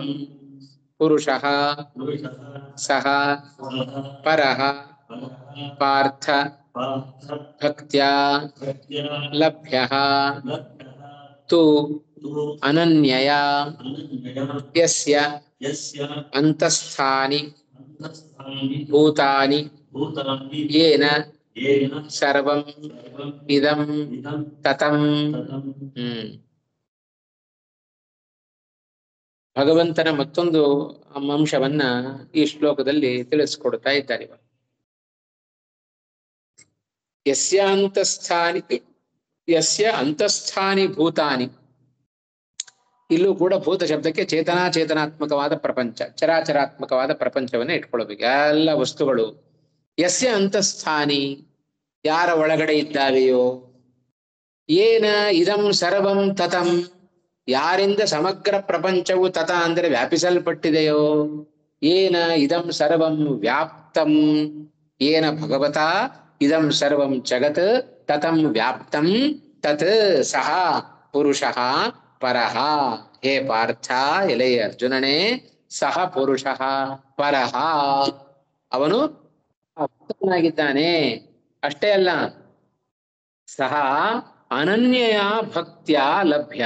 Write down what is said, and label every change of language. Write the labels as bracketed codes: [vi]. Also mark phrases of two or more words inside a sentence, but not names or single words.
[sa] ಪುರುಷಃ ಸಹ ಪರಃ ಪಾರ್ಥ ಭಕ್ತ್ಯಾ ಲಭ್ಯಃ ತು ಅನನ್ಯಯಾ. ಯಸ್ಯ ಅಂತಸ್ಥಾನಿ ಭೂತಾನಿ ಯೇನ ಸರ್ವಂ ಇದಂ ತತಂ. [kn] ಭಗವಂತನ ಮತ್ತೊಂದು ಅಂಶವನ್ನ ಈ ಶ್ಲೋಕದಲ್ಲಿ ತಿಳಿಸ್ಕೊಡ್ತಾ ಇದ್ದಾರೆ. [sa] ಯಸ್ಯ ಅಂತಸ್ಥಾನಿ ಭೂತಾನಿ. [kn] ಇಲ್ಲೂ ಕೂಡ ಭೂತ ಶಬ್ದಕ್ಕೆ ಚೇತನಾತ್ಮಕವಾದ ಪ್ರಪಂಚ, ಚರಾಚರಾತ್ಮಕವಾದ ಪ್ರಪಂಚವನ್ನ ಇಟ್ಕೊಳ್ಬೇಕು. ಎಲ್ಲ ವಸ್ತುಗಳು [sa] ಯಸ್ಯ ಅಂತಸ್ಥಾನಿ, [kn] ಯಾರ ಒಳಗಡೆ ಇದ್ದಾವೆಯೋ, [sa] ಏನ ಇದಂ ಸರ್ವಂ ತತಂ, [kn] ಯಾರಿಂದ ಸಮಗ್ರ ಪ್ರಪಂಚವು ತತ ಅಂದರೆ ವ್ಯಾಪಿಸಲ್ಪಟ್ಟಿದೆಯೋ, [sa] ಏನ ಇದಂ ಸರ್ವಂ ವ್ಯಾಪ್ತಂ, ಏನ ಭಗವತ ಇದಂ ಸರ್ವಂ ಜಗತ್ ತತಂ ವ್ಯಾಪ್ತಂ ತತ್ ಸಹ ಪುರುಷಃ ಪರಃ. [kn] ಹೇ ಪಾರ್ಥ, ಎಲೆ ಅರ್ಜುನನೇ, [sa] ಸಹ ಪುರುಷಃ ಪರಃ, [kn] ಅವನು ಭಕ್ತನಾಗಿದ್ದಾನೆ. ಅಷ್ಟೇ ಅಲ್ಲ, [sa] ಸಹ ಅನನ್ಯಯ ಭಕ್ತ್ಯ ಲಭ್ಯ.